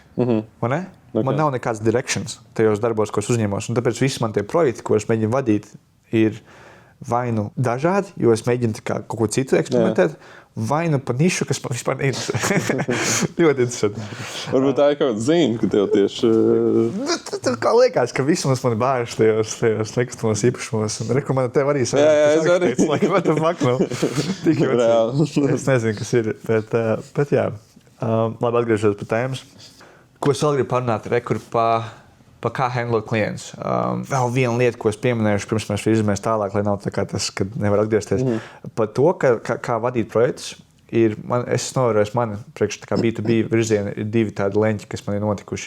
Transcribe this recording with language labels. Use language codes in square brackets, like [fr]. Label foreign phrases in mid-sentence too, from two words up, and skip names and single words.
[lv] Man nav nekāds directions tajos darbos, ko es uzņemos, un tāpēc visi man tie projekti, ko es mēģinu vadīt, ir vai nu dažādi, jo es mēģinu kaut ko citu eksperimentēt, vai nu pa nišu, kas man vispār neinteresē. Ļoti interesanti. Varbūt tā ir kaut kāda zīme, ka tev tieši... Tur kā liekas, ka vismaz man bāž tajos nekustamos īpašumos. Un rekomendāju tev arī Jā, es arī. [en] What the fuck, [lv] Tik jocīgi. Es nezinu, kas ir, bet jā. Labi, atgriežos pie tēmas. Ko es vēl gribu parunāt, pa kā handlot klients. Vēl viena lieta, ko es pieminējuši, pirms mēs virzamies tālāk, lai nav tā kā tas, kad nevar atgriezties. Par to, kā vadīt projektus, es novēroju, priekš tā kā B2B virzieni ir divi tādi leņķi, kas man ir notikuši.